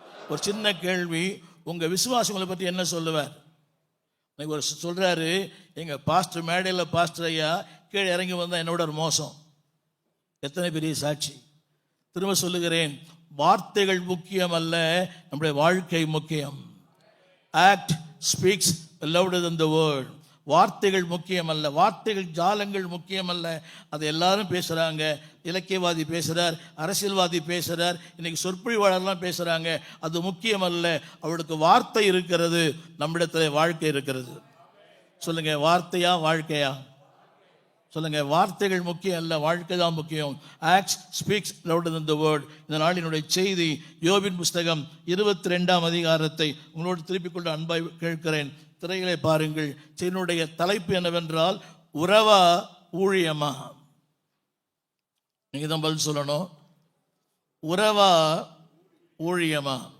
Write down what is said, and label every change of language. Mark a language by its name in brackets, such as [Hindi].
[Tamil] ஒரு சின்ன கேள்வி, உங்கள் விசுவாசங்களை பற்றி என்ன சொல்லுவார்? ஒரு சொல்கிறாரு, எங்கள் பாஸ்டர் மேடையில் பாஸ்டர் ஐயா கீழே இறங்கி வந்தால் என்னோட ஒரு மோசம். எத்தனை பெரிய சாட்சி. திரும்ப சொல்லுகிறேன், வார்த்தைகள் முக்கியம் அல்ல, நம்முடைய வாழ்க்கை முக்கியம். [English] Act speaks louder than the word. [Tamil] வார்த்தைகள் முக்கியம் அல்ல, வார்த்தைகள் ஜாலங்கள் முக்கியம் அல்ல. அதை எல்லாரும் பேசுகிறாங்க. இலக்கியவாதி பேசுகிறார், அரசியல்வாதி பேசுகிறார், இன்னைக்கு சொற்பொழிவாளர்லாம் பேசுகிறாங்க. அது முக்கியம் அல்ல. அவளுக்கு வார்த்தை இருக்கிறது, நம்மிடத்தில் வாழ்க்கை இருக்கிறது. சொல்லுங்க, வார்த்தையா வாழ்க்கையா? சொல்லுங்க, வார்த்தைகள் முக்கியம் அல்ல, வாழ்க்கை தான் முக்கியம். [English] Acts speaks louder than the word. [Tamil] இந்த நாளினுடைய செய்தி யோபின் புஸ்தகம் 22ஆம் அதிகாரத்தை உங்களோடு திருப்பிக் கொண்டு அன்பாய் கேட்கிறேன். திரைகளை பாருங்கள். செய்தியினுடைய தலைப்பு என்னவென்றால், உறவா ஊழியமா? நீங்க தான் பதில் சொல்லணும். உறவா ஊழியமா?